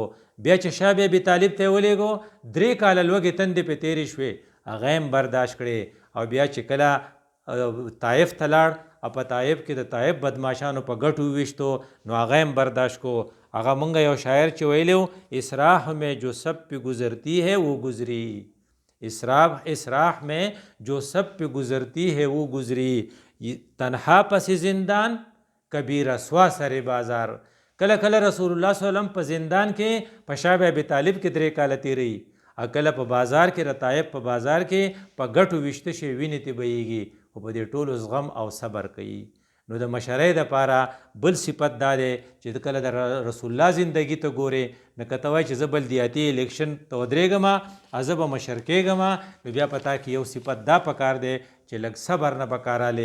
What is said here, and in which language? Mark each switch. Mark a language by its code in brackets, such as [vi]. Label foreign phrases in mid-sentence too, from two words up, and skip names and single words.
[ps] بیا چې شاه بیا ابي طالب ته یې ولېږو 3 کاله لوږې تندې پې تېرې شوې هغه هم برداشت کړې. او بیا چې کله طایف ته لاړ او په طایف کې د طایف بدماشانو په ګټو وویشتو نو هغه هم برداشت کو. هغه مونږ یو شاعر چې ویلی و [ur] اسراح میں جو سب پہ گزرتی ہے وہ گزری، اسراح میں جو سب پہ گزرتی ہے وہ گزری، تنہا پس زندان کبھی رسوا سر بازار. [ps] کله کله رسول الله صلی الله علیه وسلم په زندان کې په شاه ابي طالب کې 3 کاله تیری، کله په بازار کې د طایف په بازار کې په ګټو ویشته شي وینې ته بهیږي، خو په دې ټولو زغم او صبر کوي. نو د مشرۍ دپاره بل صفت دا دی چې کله د رسول الله زندگی ته ګورې نو که ته وایي چې زه بلدیاتي الیکشن ته ودرېږم زه به مشر کېږم نو بیا په تا کې یو صفت دا پکار دی چې لږ صبر نه پکارالی.